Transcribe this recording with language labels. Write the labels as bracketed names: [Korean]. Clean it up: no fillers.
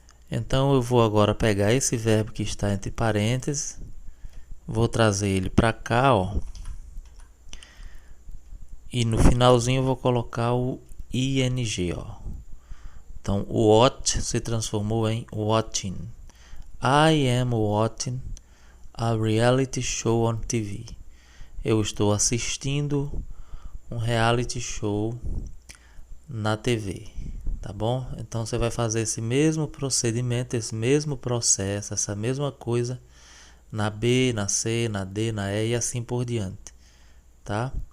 [Portuguese] Então, eu vou agora pegar esse verbo que está entre parênteses, vou trazer ele para cá, ó. E no finalzinho eu vou colocar o ing, ó. Então, watch se transformou em watching. [English] I am watching a reality show on TV. [Portuguese] Eu estou assistindo um reality show na TV, tá bom? Então você vai fazer esse mesmo procedimento, esse mesmo processo, essa mesma coisa na B, na C, na D, na E e assim por diante, tá?